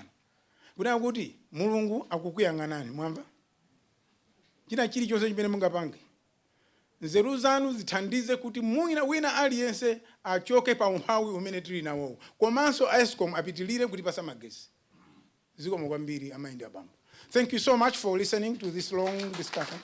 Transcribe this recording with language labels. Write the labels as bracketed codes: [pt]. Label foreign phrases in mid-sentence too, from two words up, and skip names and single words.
[ny] Kuti Mulungu akukuyang'anani mwamva? China chilichonse chimene mungapange. Nzeru zanu zithandize kuti wina aliyense achoke pa umphawi umene tili nawo. Komanso Eskom apitilire kuti pasa magesi. Zikomo kwambiri amaindi abambo. [en] Thank you so much for listening to this long discussion.